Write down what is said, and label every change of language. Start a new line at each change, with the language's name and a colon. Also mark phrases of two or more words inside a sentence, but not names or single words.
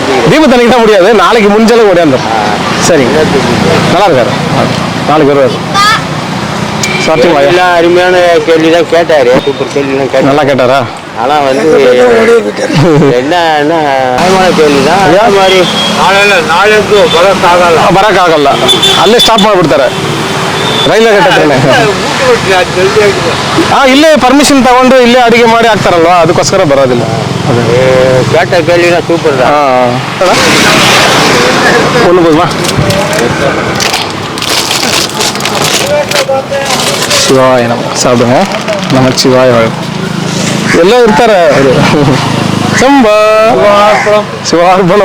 Tamil: தீபத்தன்னைக்கு தான் முடியாது, நாளைக்கு முடிஞ்சளவுக்கு முடியாந்துடும். சரிங்க நல்லா இருக்காரு, நாளைக்கு வருவார். சாப்பிட்டீங்களா? எல்லாம் அருமையான கேள்வி தான் கேட்டாரு, சூப்பர் கேள்விலாம் கேட்டார். நல்லா கேட்டாரா? ஆனால் என்னன்னா கேள்வி தான். அதே மாதிரி நாளைக்கு
Kannada: ಬರೋಕ್ಕಾಗಲ್ಲ, ಅಲ್ಲೇ ಸ್ಟಾಪ್ ಮಾಡಿಬಿಡ್ತಾರೆ ರೈಲ್ವೆ ಘಟ್ಟತ್ರನೇ. ಇಲ್ಲೇ ಪರ್ಮಿಷನ್ ತಗೊಂಡು ಇಲ್ಲೇ ಅಡಿಗೆ ಮಾಡಿ ಹಾಕ್ತಾರಲ್ವಾ, ಅದಕ್ಕೋಸ್ಕರ ಬರೋದಿಲ್ಲ.
Tamil: கேட்ட கேள்வினா சூப்பர் தான். ஒன்று போதுமா? சிவாய நம்ம சாப்பிடுங்க. நமச்சிவாய எல்லாம் இருக்கார செம்பா சிவார்பணம்.